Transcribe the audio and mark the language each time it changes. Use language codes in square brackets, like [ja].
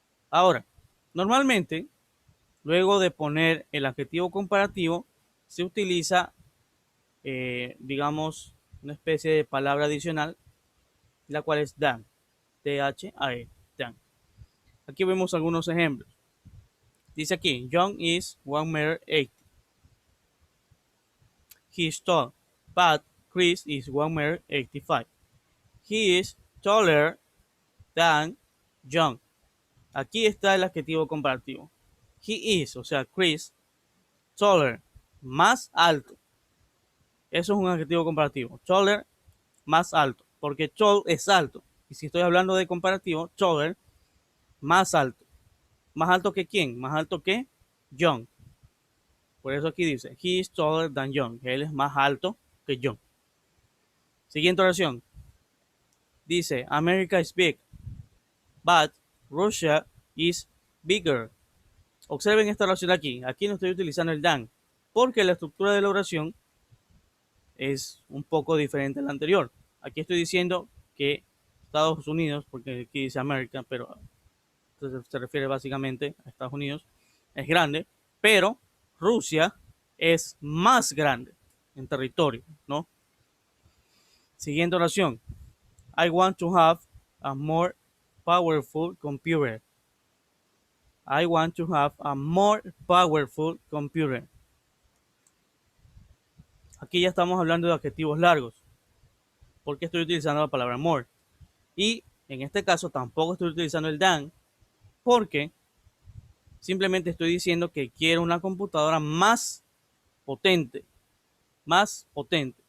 [es] Ahora, normalmente, luego de poner el adjetivo comparativo, se utiliza, digamos, una especie de palabra adicional, la cual es than, T-H-A-E, than. Aquí vemos algunos ejemplos. Dice aquí, [en] John is 1 meter 80. He is tall, but Chris is 1 meter 85. He is taller than John. [es] Aquí está el adjetivo comparativo. [en] He is, [es] o sea, Chris, taller, más alto. Eso es un adjetivo comparativo. Taller, más alto. Porque tall es alto. Y si estoy hablando de comparativo, taller, más alto. ¿Más alto que quién? Más alto que John. Por eso aquí dice, [en] he is taller than John. [es] Él es más alto que John. Siguiente oración. Dice, [en] America is big, but Russia is bigger. [es] Observen esta oración aquí. Aquí no estoy utilizando el than, porque la estructura de la oración es un poco diferente a la anterior. Aquí estoy diciendo que Estados Unidos, porque aquí dice América, pero se refiere básicamente a Estados Unidos, es grande, pero Rusia es más grande en territorio, ¿no? Siguiente oración. [en] I want to have a more powerful computer. I want to have a more powerful computer. [es] Aquí ya estamos hablando de adjetivos largos, porque estoy utilizando la palabra more. Y en este caso tampoco estoy utilizando el than, porque simplemente estoy diciendo que quiero una computadora más potente. Más potente.